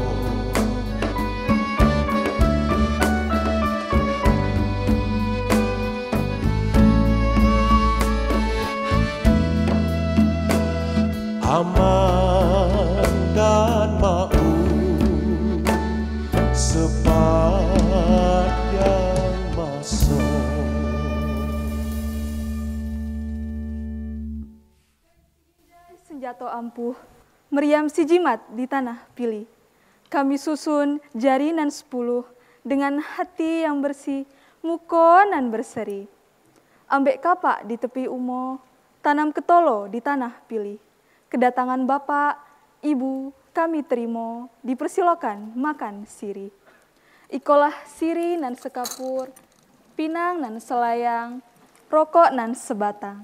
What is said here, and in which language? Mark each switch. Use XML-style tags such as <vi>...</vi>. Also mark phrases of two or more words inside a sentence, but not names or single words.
<ms>aman dan makmur sepanjang masa. Senjata ampuh, meriam si jimat di tanah pilih. Kami susun jari nan 10 dengan hati yang bersih,</ms> <min>muko nan berseri.</min> <ms>Ambek kapak di tepi umo, tanam ketolo di tanah pilih. Kedatangan bapak, ibu, kami terima, dipersilakan makan siri.</ms> <min>Ikolah siri nan sekapur, pinang nan selayang, rokok nan sebatang.</min>